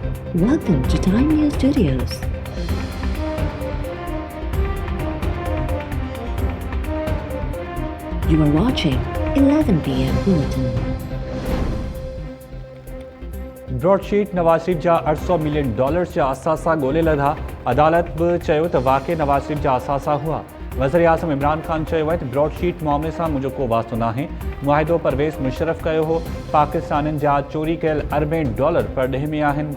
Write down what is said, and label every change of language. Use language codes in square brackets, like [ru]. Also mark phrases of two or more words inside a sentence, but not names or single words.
[en] Welcome to Time News Studios. You are watching 11 p.m. Bulletin. [sd] ब्रॉडशीट नवाज शरीफ जा $800 मिलियन जा असासा ॻोल्हे लधा। अदालत बि चयो त वाक़ई नवाज शरीफ जा असासा हुआ। वज़ीर आज़म इमरान ख़ान चयो आहे त ब्रॉडशीट मामले सां मुंहिंजो को वास्तो नाहे। मुआहिदो परवेज़ मुशर्रफ कयो हो। पाकिस्तानियुनि जा चोरी कयल $40 परॾेह में आहिनि।